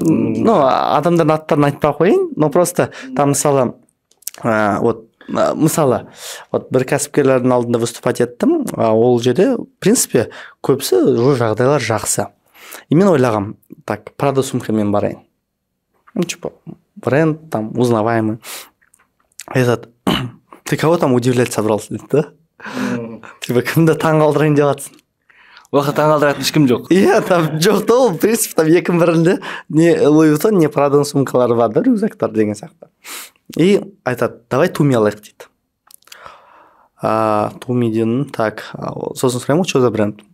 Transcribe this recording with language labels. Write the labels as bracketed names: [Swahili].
[Kazakh] адамдардың аттарын айтпай ақ қояйын, но просто там мысалы Мысалы вот бір кәсіпкерлердің алдында выступать еттім, ол жерде в принципе көбісі жағдайлар жақсы. И мен ойлағам, так, Prada сумкамен барайын. [Russian] Типа бренд там узнаваемый. Айтады, ты кого там удивлять собрался, [Kazakh] дейді да? Типа кімді таңғалдырайын деп жатсың? Оған таңғалдыратын ешкім жоқ. Иә, там жоқ та ол, в принципе, там екінің бірінде не Louis Vuitton, не Prada сумкалары бар да, рюкзактар деген сияқты. И айтады, давай Туми алайық дейді. Тумиден, так, сосын сұраймын, [Russian] что за бренд?